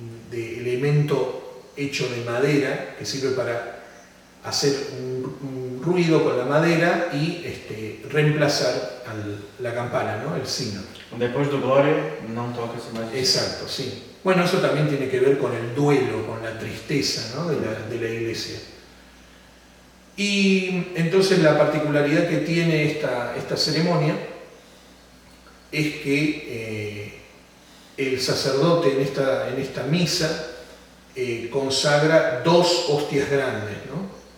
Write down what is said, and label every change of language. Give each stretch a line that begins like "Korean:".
Spanish: de elemento hecho de madera que sirve para hacer un ruido con la madera y reemplazar la campana, ¿no? El sino.
Portuguese: Depois do Glória, não toca-se mais.
Spanish: Exacto, sí. Bueno, eso también tiene que ver con el duelo, con la tristeza, ¿no? de la iglesia. Y entonces la particularidad que tiene esta ceremonia es que el sacerdote en esta misa consagra 2 hostias grandes, ¿no?